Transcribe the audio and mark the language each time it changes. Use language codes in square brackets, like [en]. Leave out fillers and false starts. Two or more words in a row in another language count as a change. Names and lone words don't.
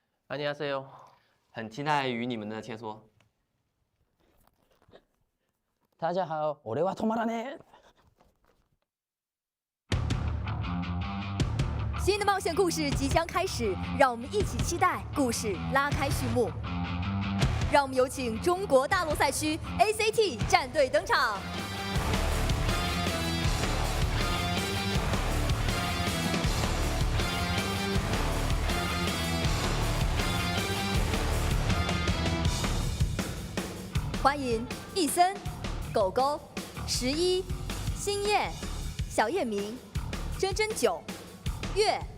[ko] 안녕하세요。 [zh] 很期待与你们的切磋。大家好， [ja] 俺は止まらねえ。 [zh] 新的冒险故事即将开始，让我们一起期待故事拉开序幕。让我们有请中国大陆赛区 ACT 战队登场。欢迎易森、狗狗、11、星燕、小叶明、真真九、月。